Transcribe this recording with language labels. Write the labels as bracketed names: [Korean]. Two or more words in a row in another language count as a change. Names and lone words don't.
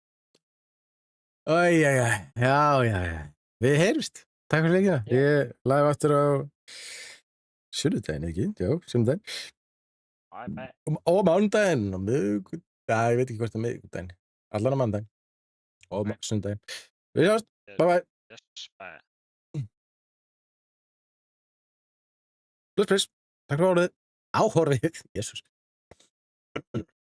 [Icelandic] Já. Við heyrumst. Takk fyrir leikina. Ég live aftur á sunnudaginn, ekki? Já, sunnudaginn. [English] Bye bye. [Icelandic] Og mánudaginn og miðvikudaginn. Já, ég veit ekki hvort það er miðvikudaginn. Allan á mánudaginn. Og sunnudaginn. Við sjáumst. [English] Bye bye. Yes, bye. [Icelandic] Bless. Takk fyrir áhorfið. Jésús.